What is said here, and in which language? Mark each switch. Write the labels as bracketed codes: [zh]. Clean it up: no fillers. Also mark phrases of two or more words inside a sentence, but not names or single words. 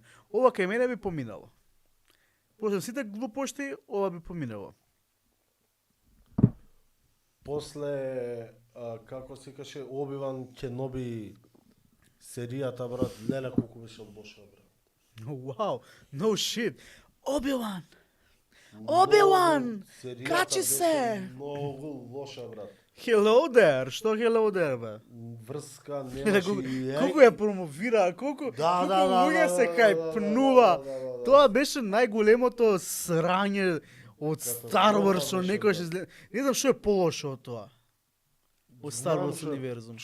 [mk] Ова кај мене би поминало. После сите глупости, ова би поминало. После, како се каже, Оби-Ван Кеноби серијата, брат, леле колку беше лоша, брат. Вау, [en] no shit. Obi-Wan! Obi-Wan! [mk] Серијата Качи беше се! Многу лоша, брат. [en] Hello there! Што hello there, [mk] бе? Врска немаше и Колку ја промовира, колку луѓе се кајпнува. Тоа беше најголемото срање од Star Wars што беше, некојаш да. изгледа. Не знам што е полошо од тоа. Од Star Знам Wars што е- универзум.